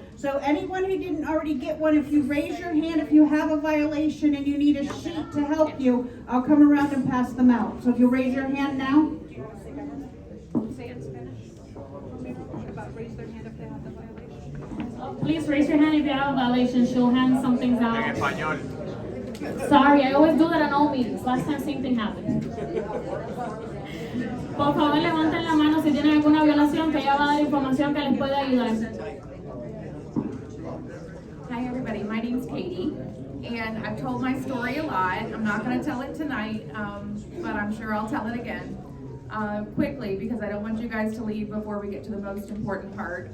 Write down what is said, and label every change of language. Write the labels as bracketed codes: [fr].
[en] So anyone who didn't already get one, if you raise your hand, if you have a violation and you need a sheet to help you, I'll come around and pass them out. So if you raise your hand now. Say in Spanish. About raise their hand if they have the violation. Please raise your hand if you have a violation. She'll hand some things out. [es] En español. [en] Sorry, I always do that in all meetings. Last time same thing happened. [es] Por favor, levanten la mano si tienen alguna violación, que ella va a dar información que les puede ayudar. [en] Hi everybody, my name's Katie, and I've told my story a lot. I'm not going to tell it tonight, but I'm sure I'll tell it again quickly because I don't want you guys to leave before we get to the most important part.